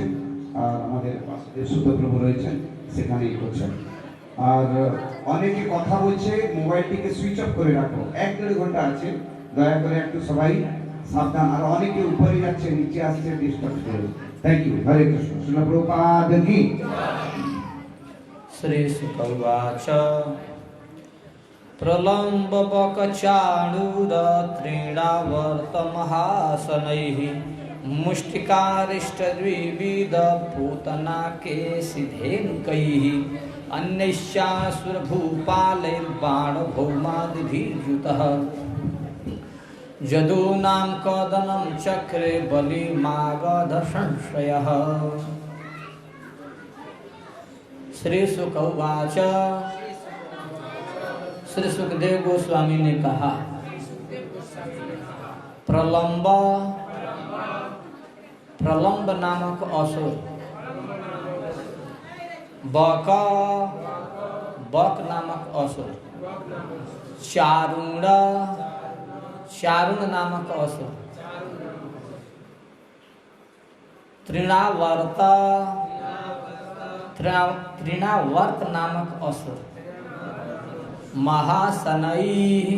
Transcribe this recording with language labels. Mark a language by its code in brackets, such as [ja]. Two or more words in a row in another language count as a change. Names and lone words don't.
[bn] আর আমাদের বাসুদেব সুতপ্রভু রয়েছেন সেখানেই করছেন। আর অনেকে কথা বলছে, মোবাইলটিকে [en] switch off [bn] করে রাখো, 1-1.5 ঘন্টা আছে, দয়া করে একটু সবাই সাবধান। আর অনেকে উপরে যাচ্ছে নিচে আসছে, ডিস্টার্ব করে। [en] thank you. [bn] হরে কৃষ্ণ। শ্রীল প্রভুপাদ কি। [sa] श्री शुक उवाच प्रलम्ब बकचाणूर तृणावर्तमहासनैः मुष्टिकारिष्टद्विविध पूतनाकेशिधेनुकैः अन्यैश्चासुरभूपालैर्बाणभौमादिभिर्युतः यदूनां कदनं चक्रे बलिमागधसंशयः। श्री शुक उवाच। [hi] श्री सुखदेव गोस्वामी ने कहा, प्रलम्ब नामक असुर, बक नामक असुर, चारुण नामक असुर, तृणावर्त नामक असुर, महासनई